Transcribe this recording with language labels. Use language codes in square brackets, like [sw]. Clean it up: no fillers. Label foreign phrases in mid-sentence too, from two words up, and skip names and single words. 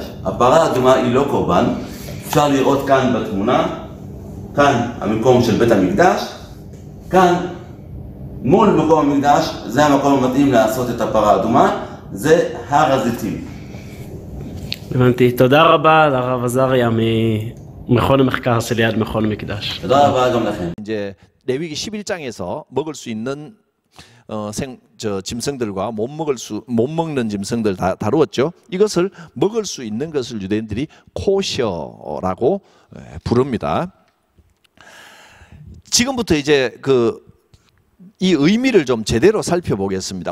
[he] הפרה האדומה היא לא קורבן. אפשר לראות כאן בתמונה, כאן המקום של בית המקדש, כאן מול מקום המקדש, זה המקום המתאים לעשות את הפרה האדומה, זה הר הזיתים. הבנתי. תודה רבה לרב עזריה מכון המחקר של ליד מכון המקדש. תודה רבה גם לכם. [ko] 이제 레위기 11장에서 먹을 수 있는 짐승들과 못 먹는 짐승들 다 다루었죠. 이것을 먹을 수 있는 것을 유대인들이 코셔라고 부릅니다. 지금부터 이제 이 의미를 좀 제대로 살펴보겠습니다.